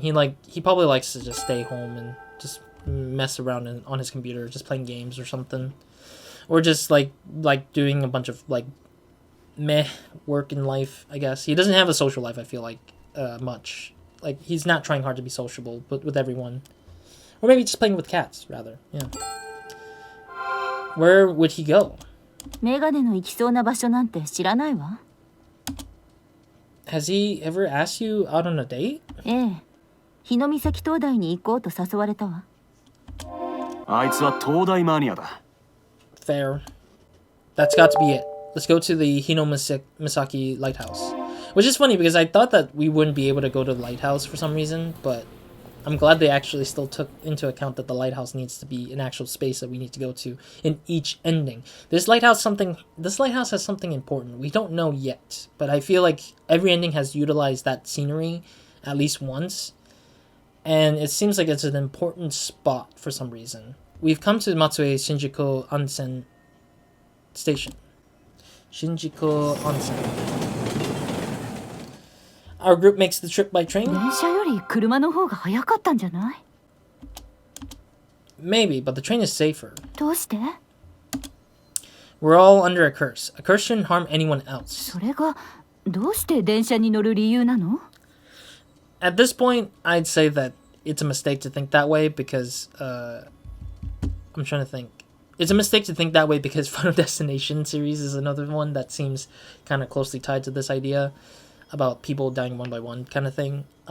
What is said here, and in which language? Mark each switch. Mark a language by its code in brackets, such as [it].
[en] He probably likes to just stay home and just mess around on his computer, just playing games or something, or just like doing a bunch of like meh work in life. I guess he doesn't have a social life. I feel like much. Like he's not trying hard to be sociable, but with everyone, or maybe just playing with cats rather. Yeah. Where would he go? [ja] メガネの行きそうな場所なんて知らないわ。 [en] Has he ever asked you out on a date? [ja] ええ、日の岬灯台に行こうと誘われたわ。あいつは東大マニアだ。 [en] Fair. That's got to be it. Let's go to the Misaki Lighthouse. Which is funny because I thought that we wouldn't be able to go to the lighthouse for some reason, but I'm glad they actually still took into account that the lighthouse needs to be an actual space that we need to go to in each ending. This lighthouse has something important. We don't know yet, but I feel like every ending has utilized that scenery at least once, and it seems like it's an important spot for some reason. We've come to Matsue Shinjuku Onsen Station. Shinjuku Onsen. Our group makes the trip by train? [ja] 電車より車の方が早かったんじゃない？ [en] Maybe, but the train is safer. [ja] どうして？ [en] We're all under a curse. A curse shouldn't harm anyone else. [ja] それがどうして電車に乗る理由なの？ [en] At this point, I'd say that it's a mistake to think that way because, I'm trying to think. It's a mistake to think that way because Final Destination series is another one that seems kind of closely tied to this idea about people dying one by one kind of thing.